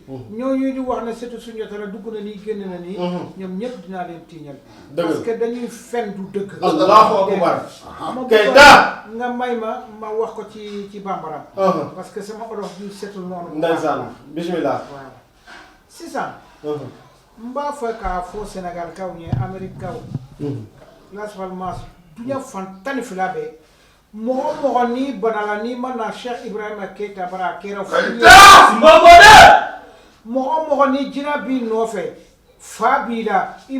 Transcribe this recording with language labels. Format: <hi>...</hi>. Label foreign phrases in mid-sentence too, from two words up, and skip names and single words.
<wo>ñooñu di wax ne surtout Soundiata la dugg na nii génn na nii. ñoom ñëpp dinaa leen tiiñal.</wo> <fr>parce que</fr> <wo>dañuy fen du dëgg.</wo> <ar>الله أكبر.</ar> <wo>Keita nga may ma wax ko ci bambara.</wo> <fr>parce que</fr> <wo>sama olof bi setul noonu. ndeysaan bismillah.</wo> <bm>waaw sisan n b'a fɛ k'a fɔ Sénégal kaw ɲɛ Amérique kaw Las Palmas duɲa fan 12 bɛɛ mɔgɔ o mɔgɔ n'i banala n'i ma na Cheikh Ibrahima Keita bara a kɛra fu ye mɔgɔ o mɔgɔ ni jinɛ b'i nɔfɛ fa b'i la i</bm>